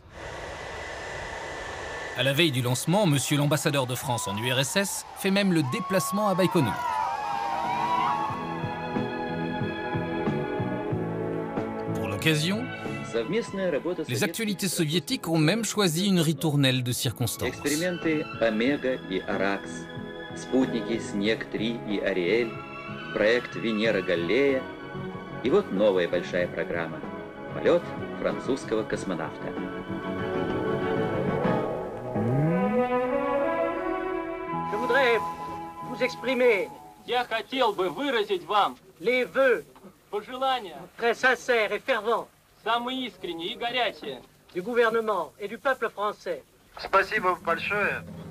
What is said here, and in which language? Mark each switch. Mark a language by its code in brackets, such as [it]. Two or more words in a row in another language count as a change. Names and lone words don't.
[fr] À la veille du lancement, monsieur l'ambassadeur de France en URSS fait même le déplacement à Baïkonour. Pour l'occasion, les actualités soviétiques ont même choisi une ritournelle de circonstances. [ru] Эксперименты Омега и Аракс, спутники Снег-3 и Ариэль, проект Венера-Галлея и вот новая большая программа – полет французского космонавта. [fr] Je voudrais vous exprimer. [ru] Я хотел бы выразить вам [fr] les vœux [ru] пожелания [fr] très sincères et fervents [ru] самые искренние и горячие [fr] du gouvernement et du peuple français. [ru] Спасибо большое.